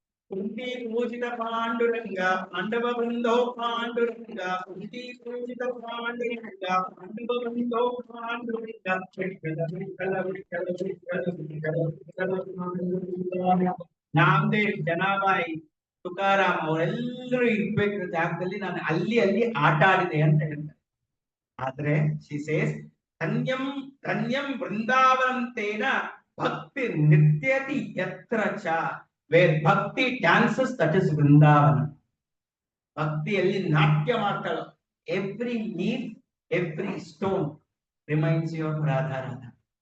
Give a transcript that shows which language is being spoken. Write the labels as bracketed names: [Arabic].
[Sanskrit] कुंती पूजित पांडुरंग पांडव बंधो पांडुरंग, कुंती पूजित पांडुरंग पांडव बंधो पांडुरंग, विठ्ठल विठ्ठल विठ्ठल विठ्ठल विठ्ठल विठ्ठल. [Kannada] ನಾಮದೇವ್, ಜನಾಬಾಯಿ, ತುಕಾರಾಮ್ ಅವರೆಲ್ಲರೂ ಇರ್ಬೇಕು ಜಾಗದಲ್ಲಿ ನಾನು ಅಲ್ಲಿ ಅಲ್ಲಿ ಆಟ ಆಡಿದೆ ಅಂತ ಹೇಳ್ತಾರೆ. ಆದ್ರೆ [English] she says [Sanskrit] ಧನ್ಯಂ ಧನ್ಯಂ ವೃಂದಾವನಂ ತೇನ ಭಕ್ತಿ ನೃತ್ಯತಿ ಯತ್ರ ಚ. [English] Where bhakti dances, that is Vrindavana. [Kannada] ಭಕ್ತಿಯಲ್ಲಿ ನಾಟ್ಯ ಮಾಡ್ತಾಳೆ. [English] Every leaf, every stone reminds you of Radha Radha.